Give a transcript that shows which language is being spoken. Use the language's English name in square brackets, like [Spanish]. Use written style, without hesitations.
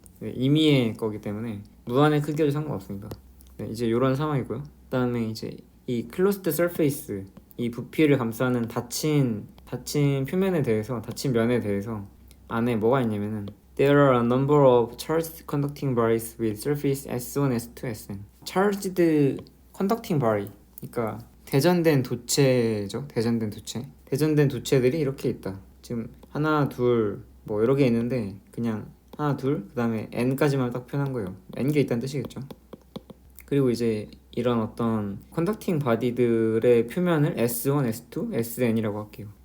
[Korean] 임의의 거기 때문에 무한의 크기도 상관없습니다. 이제 이런 상황이고요. 그 다음에 이제 이 closed surface 이 부피를 감싸는 닫힌 표면에 대해서 닫힌 면에 대해서 안에 뭐가 있냐면은 [English] There are a number of charged conducting bodies with surface S1, S2, Sn. Charged conducting body. [Korean] 그러니까 대전된 도체죠. 대전된 도체들이 이렇게 있다. 지금 하나, 둘, 뭐 여러 개 있는데 그냥 하나, 둘, 그 다음에 n까지만 딱 표현한 거예요. n개 있다는 뜻이겠죠. 그리고 이제 이런 어떤 컨덕팅 바디들의 표면을 S1, S2, Sn이라고 할게요.